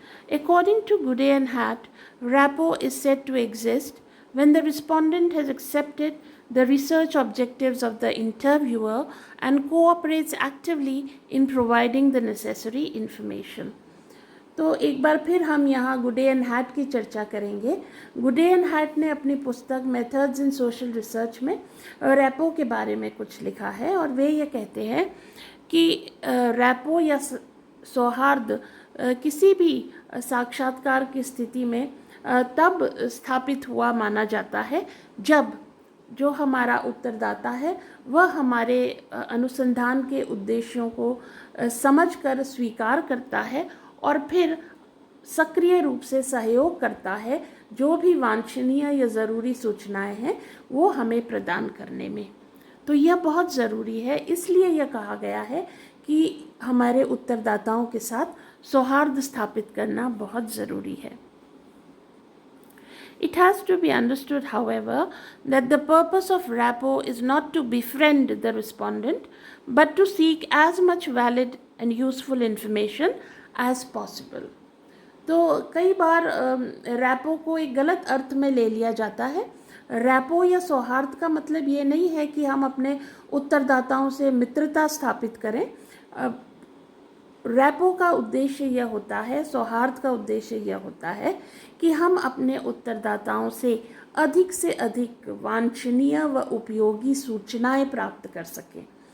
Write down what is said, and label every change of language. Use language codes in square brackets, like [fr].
[en] According to Goudet and Hatt, rapport is said to exist when the respondent has accepted the research objectives of the interviewer and cooperates actively in providing the necessary information. [hi] तो एक बार फिर हम यहाँ गुडे and hat की चर्चा करेंगे। गुडे एंड हैट ने अपनी पुस्तक मेथड्स इन सोशल रिसर्च में रैपो के बारे में कुछ लिखा है, और वे ये कहते हैं कि रैपो या सौहार्द किसी भी साक्षात्कार की स्थिति में तब स्थापित हुआ माना जाता है जब जो हमारा उत्तरदाता है वह हमारे अनुसंधान के उद्देश्यों को समझकर स्वीकार करता है और फिर सक्रिय रूप से सहयोग करता है जो भी वांछनीय या ज़रूरी सूचनाएं हैं वो हमें प्रदान करने में। तो यह बहुत ज़रूरी है, इसलिए यह कहा गया है कि हमारे उत्तरदाताओं के साथ सौहार्द स्थापित करना बहुत ज़रूरी है। [en] It has to be understood, however, that the purpose of rapport is not to befriend the respondent, but to seek as much valid and useful information as possible. [hi] तो कई बार रैपो को एक गलत अर्थ में ले लिया जाता है। रैपो या सौहार्द का मतलब ये नहीं है कि हम अपने उत्तरदाताओं से मित्रता स्थापित करें। रैपो का उद्देश्य यह होता है, सौहार्द का उद्देश्य यह होता है कि हम अपने उत्तरदाताओं से अधिक वांछनीय व उपयोगी सूचनाएं प्राप्त कर सकें।